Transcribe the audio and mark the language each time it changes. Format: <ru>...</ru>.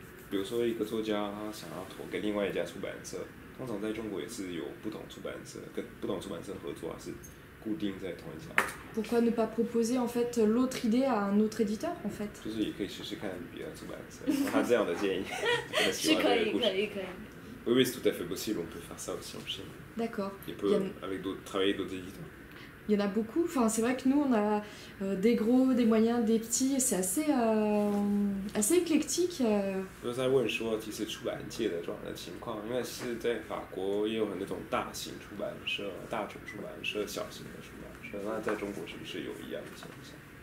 <zh>比如说一个作家他想要投给另外一家出版社，通常在中国也是有不同出版社跟不同出版社合作，还是固定在同一家。</zh> <fr>Pourquoi ne pas proposer en fait l'autre idée à un autre éditeur en fait?</fr> <zh>就是也可以试试看别的出版社，他这样的建议。是可以。</zh> <fr>Oui, oui, c'est tout à fait possible. On peut faire ça aussi en Chine. D'accord. Et peut travailler avec d'autres éditeurs. Il y en a beaucoup. Enfin, c'est vrai que nous, on a des gros, des moyens, des petits. C'est assez éclectique.</fr> <zh>就在问说，其实出版界的这样的情况，因为是在法国也有很多种大型出版社、大众出版社、小型的出版社，那在中国是不是有一样的现象？</zh>